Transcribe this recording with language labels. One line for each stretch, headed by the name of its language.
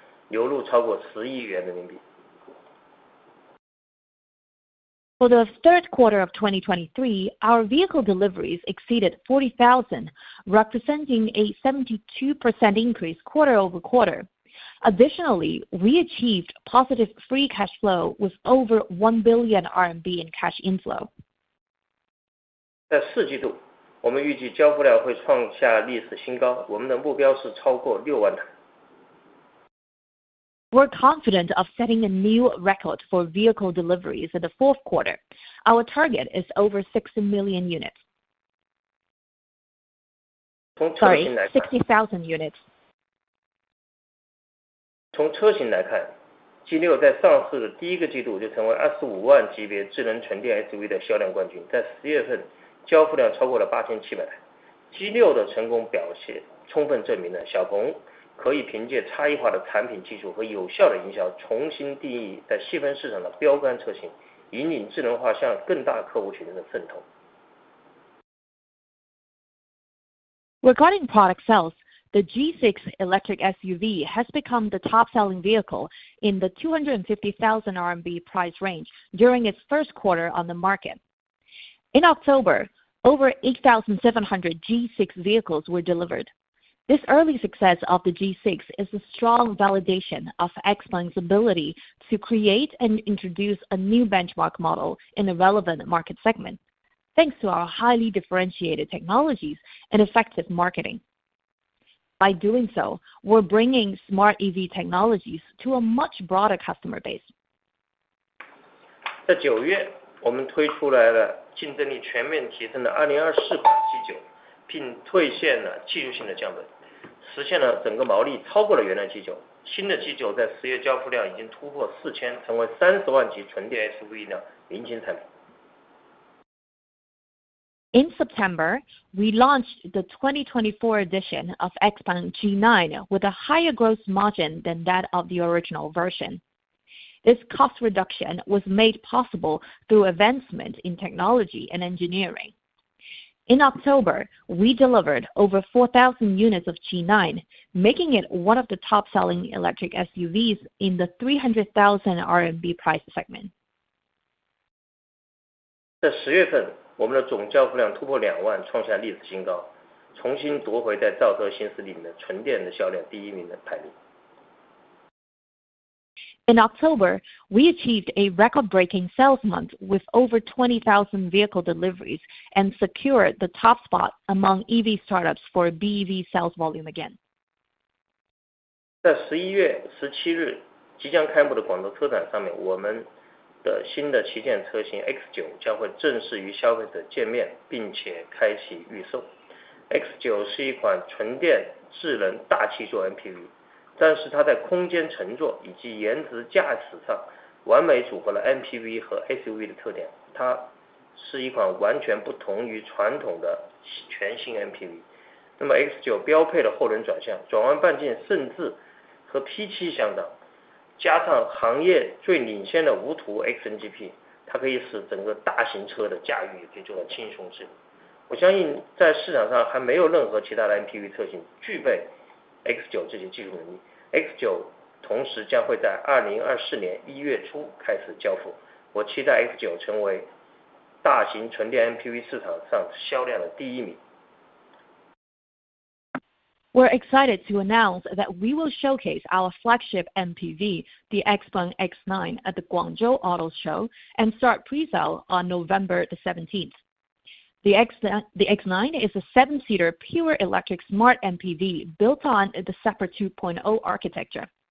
Chinese: 流入超过10亿元人民币。
English: For the third quarter of 2023, our vehicle deliveries exceeded 40,000, representing a 72% increase quarter-over-quarter. Additionally, we achieved positive free cash flow with over 1 billion RMB in cash inflow.
Chinese: 在4季度，我们预计交付量会创下历史新高，我们的目标是超过6万台。
English: We're confident of setting a new record for vehicle deliveries in the fourth quarter. Our target is over 60 million units.
Chinese: 从车型来看，
English: 60,000 units.
Chinese: 从车型来看 ，G6 在上市的第一个季度就成为25万级别智能纯电 SUV 的销量冠军，在10月份交付量超过了8700台。 G6 的成功表现充分证明了小鹏可以凭借差异化的产品技术和有效的营销，重新定义在细分市场的标杆车型，引领智能化向更大客户群的渗透。
English: Regarding product sales, the G6 electric SUV has become the top-selling vehicle in the 250,000 RMB price range during its first quarter on the market. In October, over 8,700 G6 vehicles were delivered. This early success of the G6 is a strong validation of Xpeng's ability to create and introduce a new benchmark model in a relevant market segment, thanks to our highly differentiated technologies and effective marketing. By doing so, we're bringing smart EV technologies to a much broader customer base.
Chinese: 在9月，我们推出来了竞争力全面提升的2024款 G9， 并兑现了技术性的降本，实现了整个毛利超过了原来 G9。新的 G9 在10月交付量已经突破4000，成为30万级纯电 SUV 的明星产品。
English: In September, we launched the 2024 edition of Xpeng G9 with a higher gross margin than that of the original version. This cost reduction was made possible through advancement in technology and engineering. In October, we delivered over 4,000 units of G9, making it one of the top-selling electric SUVs in the 300,000 RMB price segment.
Chinese: 在10月份，我们的总交付量突破2万，创下历史新高，重新夺回在造车新势力里的纯电的销量第1名的排名。
English: In October, we achieved a record-breaking sales month with over 20,000 vehicle deliveries and secured the top spot among EV startups for BEV sales volume again.
Chinese: 在11月17日即将开幕的广州车展上面，我们的新的旗舰车型 X9 将会正式与消费者见面，并且开启预售。 X9 是一款纯电智能大七座 MPV。但是它在空间乘坐以及颜值驾驶上完美组合了 MPV 和 SUV 的特点，它是一款完全不同于传统的全新 MPV。那么 X9 标配了后轮转向，转弯半径甚至和 P7 相当，加上行业最领先的无图 XNGP， 它可以使整个大型车的驾驭也可以做到轻松自如。我相信在市场上还没有任何其他的 MPV 车型具备X9 这些技术能力。 X9 同时将会在2024年1月初开始交付，我期待 X9 成为大型纯电 MPV 市场上销量的第1名。
English: We're excited to announce that we will showcase our flagship MPV, the Xpeng X9, at the Guangzhou Auto Show and start pre-sale on November the 17th. The X9 is a 7-seater pure electric smart MPV built on the SEPA 2.0 architecture.